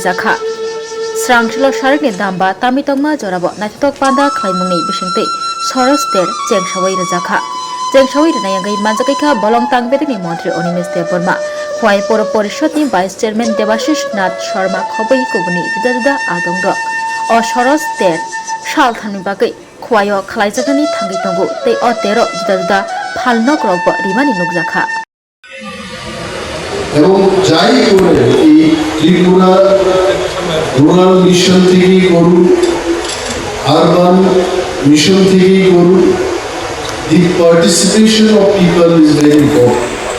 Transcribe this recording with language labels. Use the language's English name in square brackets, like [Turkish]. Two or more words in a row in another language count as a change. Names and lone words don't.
[Kok Borok] jakha srangshalo sharakni damba tamitongma jorabo naithok panda khlaimungni bisingte soros ter chengsawai rajakha chengsawai ranayangai manjakaika bolong tangbedini mantri Onimesh Deborma Khwai Poro Porishod ni [English] Vice Chairman [Kok Borok] Debashish Nath Sharma khoboi kubuni juda adongrok o soros ter shal thani bagai Khwayo khalaijakani thangai tongo tei o tero juda phalnok rokbo rimani nukjakha [Bangla] এবং যাই করে এই ত্রিপুরা [English] rural mission [Bangla] থেকেই করুন [English] urban mission [Bangla] থেকেই করুন [English] the participation of people is very important